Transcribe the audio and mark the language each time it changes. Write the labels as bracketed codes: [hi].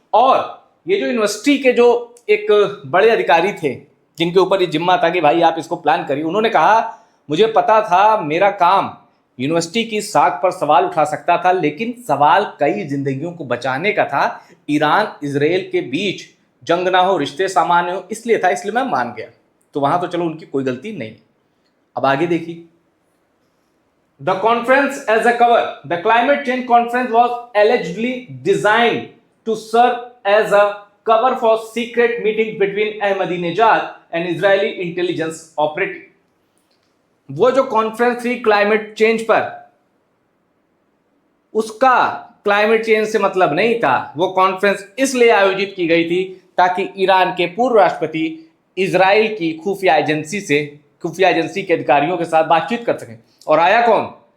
[hi] और ये जो यूनिवर्सिटी के जो एक बड़े अधिकारी थे जिनके ऊपर ये जिम्मा था कि भाई आप इसको प्लान करिए, उन्होंने कहा मुझे पता था मेरा काम यूनिवर्सिटी की साख पर सवाल उठा सकता था, लेकिन सवाल कई जिंदगियों को बचाने का था। ईरान इजराइल के बीच जंग ना हो, रिश्ते सामान्य हो, इसलिए था, इसलिए मैं मान गया। तो वहां तो चलो उनकी कोई गलती नहीं। अब आगे देखिए, [en] The conference as a cover. The climate change conference was allegedly designed to serve as a cover for secret meetings between Ahmadinejad and Israeli intelligence operative. [hi] वो जो कॉन्फ्रेंस थी क्लाइमेट चेंज पर, उसका क्लाइमेट चेंज से मतलब नहीं था। वो कॉन्फ्रेंस इसलिए आयोजित की गई थी ताकि ईरान के पूर्व राष्ट्रपति इजराइल की खुफिया एजेंसी के अधिकारियों के साथ बातचीत कर सकें। और आया कौन?